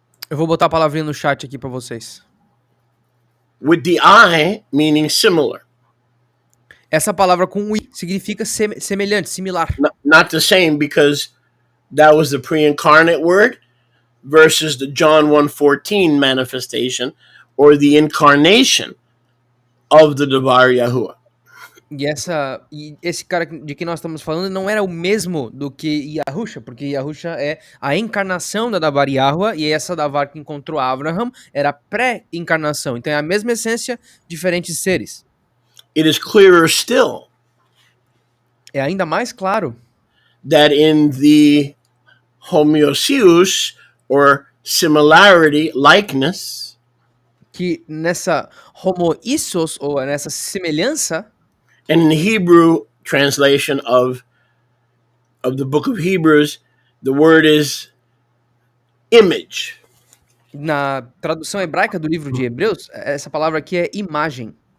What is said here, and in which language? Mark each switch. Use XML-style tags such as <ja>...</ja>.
<pt>Eu vou botar a palavrinha no chat aqui para vocês.</pt> <en>With the I meaning similar.</en> <pt>Essa palavra com o i significa semelhante, similar.</pt> <en>Not the same, because that was the pre-incarnate word versus the John 1:14 manifestation or the incarnation of the Devar Yahuwah.</en> <pt>E esse cara de que nós estamos falando não era o mesmo do que Yahusha, porque Yahusha é a encarnação da Davar Yahuwah, e essa Davar que encontrou Abraham era pré-encarnação. Então é a mesma essência, diferentes seres.</pt> <en>It is clearer still</en> <pt>É ainda mais claro</pt> <en>that in the homoousios, or similarity, likeness,</en> <pt>que nessa homoissos, ou nessa semelhança,</pt> <en>and in the Hebrew translation of the book of Hebrews, the word is image.</en> <pt>na tradução hebraica do livro de Hebreus, essa palavra aqui é imagem.</pt>